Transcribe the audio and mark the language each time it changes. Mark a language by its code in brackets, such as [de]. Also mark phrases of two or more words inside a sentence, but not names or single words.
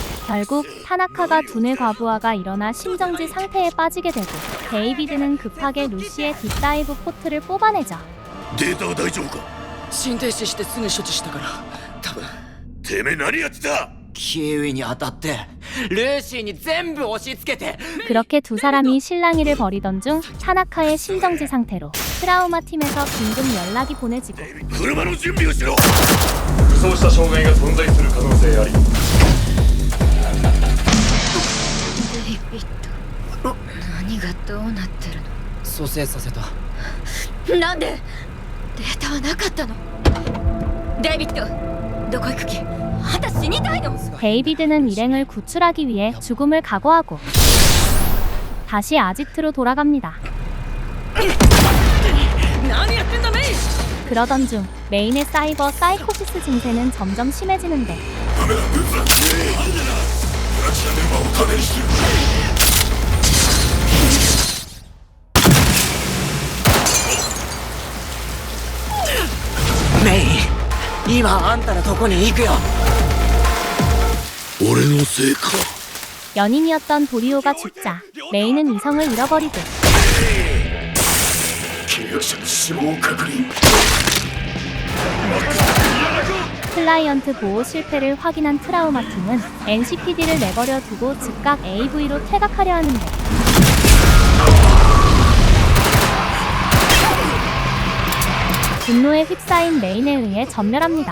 [ko] 결국 타나카가 두뇌 과부하가 일어나 심정지 상태에 빠지게 되고 데이비드는 급하게 루시의 딥다이브 포트를 뽑아내죠. [ja] データは大丈夫か？心停止してすぐ処置したから多分てめえ何やってた？キウイに当たってルーシーに全部押し付けて [ko] 그렇게 두 사람이 실랑이를 벌이던 중 타나카의 심정지 상태로 트라우마 팀에서 긴급 연락이 보내지고 [ja] 車の準備をしろ。武装した障害が存在する可能性あり。デイビッド、何がどうなってる蘇生させた。の？なんでデータはなかったの？デイビッド、どこ行く気？あんた死にたいの？ [ko] 데이비드는 일행을 구출하기 위해 죽음을 각오하고 다시 아지트로 돌아갑니다. [ja] 何やってんだメイ。 [ko] 그러던 중 메인의 사이버 사이코시스 증세는 점점 심해지는데 [ja] メイ今あんたのとこに行くよ。俺のせいか。 [ko] 연인이었던 도리오가 죽자 메인은 이성을 잃어버리고 [ja] 契約者の死亡確認。 [ko] 클라이언트 보호 실패를 확인한 트라우마 팀은 NCPD를 내버려 두고 즉각 AV로 퇴각하려 하는데 분노에 휩싸인 메인에 의해 전멸합니다.